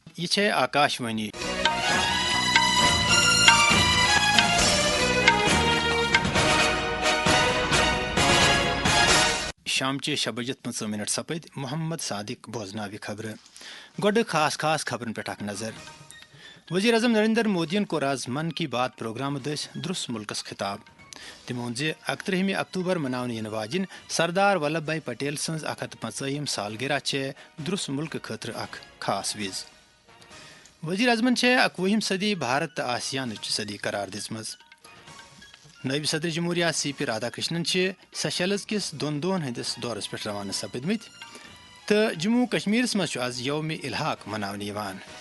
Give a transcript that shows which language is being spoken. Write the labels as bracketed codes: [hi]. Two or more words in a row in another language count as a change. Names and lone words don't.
[ks] یہ آکاشوانی شامچہ 6:15 سپد محمد صادق بوزناوی خبر گوڈ خاص خبرن پہ اخ نظر وزیر اعظم نریندر مودین کور آز من کی بات پروگرام دس درس ملکس خطاب تم وون 31 اکتوبر مناونہ ین واجن سردار ولبھ بھائی پٹیل سنز 150 سالگرہ درس ملک خاطر اخ خاص وز وزیر اعظمن 21 صدی بھارت تو آسیان صدی قرار دِژمٕژ نائب صدر جمہوریہ سی پی رادھا کرشنن سیشلز کس دون ہندس دورس پہ روانہ سپدمت تو جموں کشمیرس مز آز یوم الحاق مناونہ یوان